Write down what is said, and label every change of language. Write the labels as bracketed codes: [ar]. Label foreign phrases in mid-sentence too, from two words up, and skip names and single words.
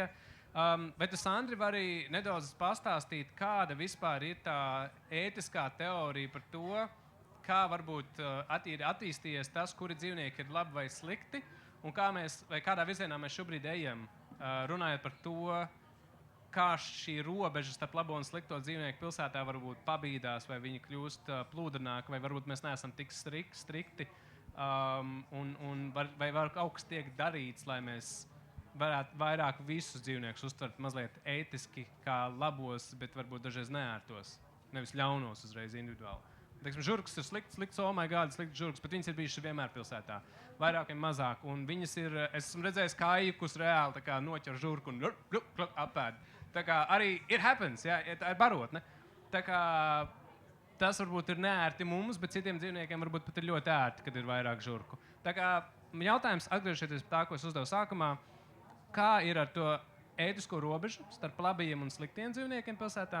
[lv] Vai tu, Sandri, vari nedaudz pastāstīt, kāda vispār ir tā ētiskā teorija par to, kā varbūt attīstījies tas, kuri dzīvnieki ir labi vai slikti, un kādā virzienā mēs šobrīd ejam, runājot par to, kā šī robeža starp labo un slikto dzīvnieku pilsētā varbūt pabīdās, vai viņi kļūst plūdrināki, vai varbūt mēs neesam tik strikti, vai kaut kas tiek darīts, lai mēs varētu vairāk visus dzīvniekus uztvert mazliet ētiski kā labos, bet varbūt dažreiz neērtos, nevis ļaunos uzreiz individuāli. Teiksim, žurkas ir slikts, [en] oh my God, [lv] slikts žurkas, bet viņas ir bijušas vienmēr pilsētā. Vairāk vai mazāk, un viņas ir, es esmu redzējis kājikus reāli tā kā noķer žurku un apēd. Tā kā arī [en] it happens, [lv] jā, tā ir barotne. Tā kā tas varbūt ir neērti mums, bet citiem dzīvniekiem varbūt pat ir ļoti ērti, kad ir vairāk žurku. Tā kā jautājums, atgriežoties pie tā, ko es uzdevu sākumā, kā ir ar to ētisko robežu starp labajiem un sliktiem dzīvniekiem pilsētā?